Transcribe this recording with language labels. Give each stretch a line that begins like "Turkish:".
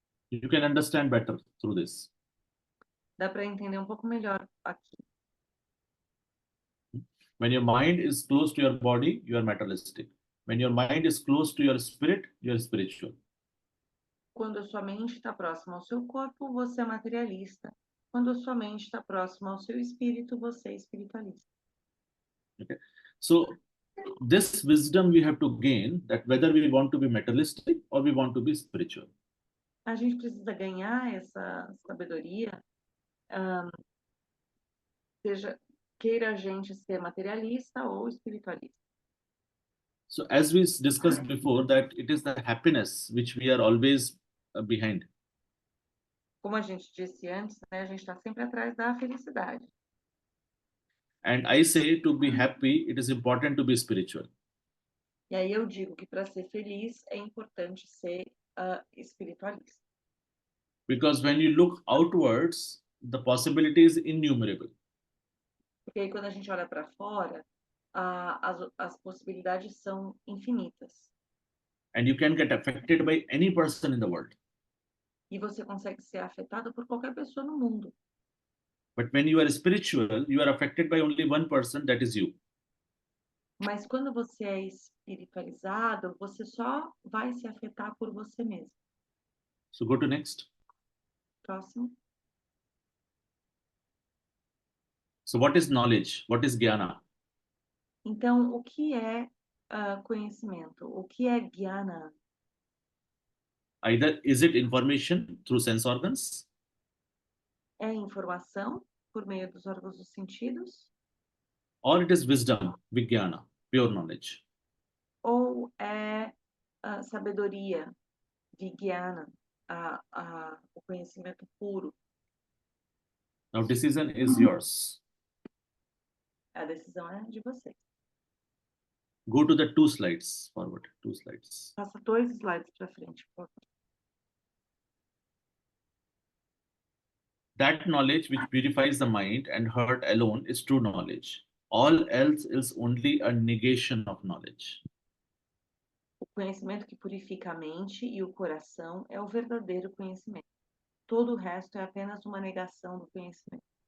English: You can understand better through this.
Portuguese: Dá para entender um pouco melhor aqui.
English: When your mind is close to your body, you are materialistic. When your mind is close to your spirit, you are spiritual.
Portuguese: Quando a sua mente está próxima ao seu corpo, você é materialista. Quando a sua mente está próxima ao seu espírito, você é espiritualista.
English: Okay. So this wisdom we have to gain, that whether we want to be materialistic or we want to be spiritual.
Portuguese: a gente precisa ganhar essa sabedoria, seja queira a gente ser materialista ou espiritualista.
English: So as we discussed before, that it is the happiness which we are always behind.
Portuguese: Como a gente disse antes, né, a gente está sempre atrás da felicidade.
English: And I say to be happy, it is important to be spiritual.
Portuguese: E aí eu digo que para ser feliz é importante ser espiritualista.
English: Because when you look outwards, the possibility is innumerable.
Portuguese: Porque aí quando a gente olha para fora, as possibilidades são infinitas.
English: And you can get affected by any person in the world.
Portuguese: E você consegue ser afetado por qualquer pessoa no mundo.
English: But when you are spiritual, you are affected by only one person, that is you.
Portuguese: Mas quando você é espiritualizado, você só vai se afetar por você mesmo.
English: So go to next.
Portuguese: Próximo.
English: So what is knowledge? What is jnana?
Portuguese: Então, o que é conhecimento? O que é jnana?
English: Either is it information through sense organs,
Portuguese: É informação por meio dos órgãos dos sentidos?
English: or it is wisdom, vijnana, pure knowledge.
Portuguese: Ou é sabedoria, vijnana, o conhecimento puro?
English: Now decision is yours.
Portuguese: A decisão é de vocês.
English: Go to the 2 slides forward, 2 slides.
Portuguese: Passa 2 slides para frente, por favor.
English: That knowledge which purifies the mind and heart alone is true knowledge. All else is only a negation of knowledge.
Portuguese: O conhecimento que purifica a mente e o coração é o verdadeiro conhecimento. Todo o resto é apenas uma negação do conhecimento.